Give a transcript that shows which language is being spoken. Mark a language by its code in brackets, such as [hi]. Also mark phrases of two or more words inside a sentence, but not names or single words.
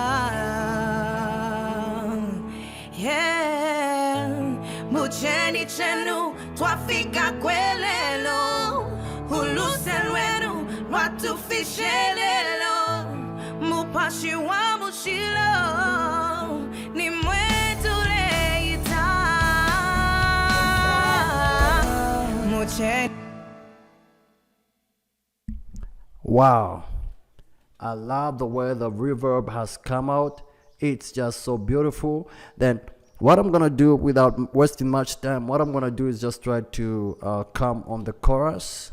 [bem] Yeah, mocheni chenu twafika kwelelo uluselwenu lwatufishelelo mopashi wa mushilo nimwetule ita. Mocheni. [en] Wow, I love the way the reverb has come out. It's just so beautiful. Then what I'm gonna do, without wasting much time, what I'm gonna do is just try to come on the chorus.